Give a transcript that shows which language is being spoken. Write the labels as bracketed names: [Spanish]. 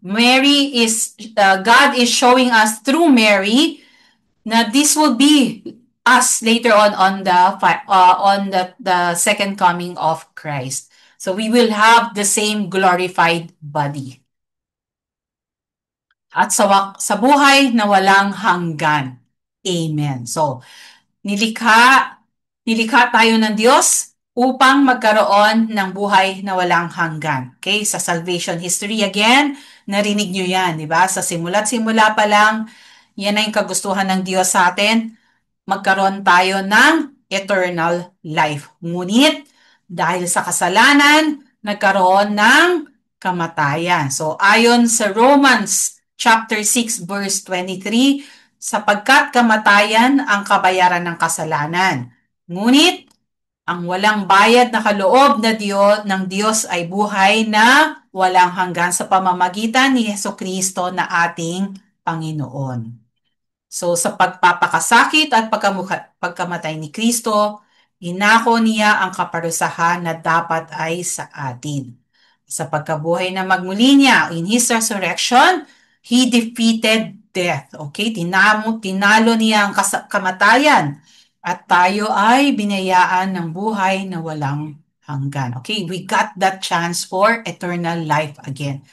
[English] God is showing us through Mary na this will be us later on the second coming of Christ. So we will have the same glorified body. [Filipino] At sa buhay na walang hanggan. Amen. So, nilikha tayo ng Diyos upang magkaroon ng buhay na walang hanggan. Okay? Sa salvation history again, narinig nyo yan, di ba? Sa simula't simula pa lang, yan ay yung kagustuhan ng Diyos sa atin, magkaroon tayo ng eternal life. Ngunit, dahil sa kasalanan, nagkaroon ng kamatayan. So, ayon sa Romans chapter 6 verse 23, sapagkat kamatayan ang kabayaran ng kasalanan. Ngunit, ang walang bayad na kaloob ng Diyos ay buhay na walang hanggan sa pamamagitan ni Hesukristo na ating Panginoon. So sa pagpapakasakit at pagkamatay ni Kristo, inako niya ang kaparusahan na dapat ay sa atin. Sa pagkabuhay na magmuli niya, [English] in His resurrection, He defeated death. Okay? [Filipino] Tinalo niya ang kamatayan at tayo ay binayaan ng buhay na walang hanggan. [English] Okay, we got that chance for eternal life again.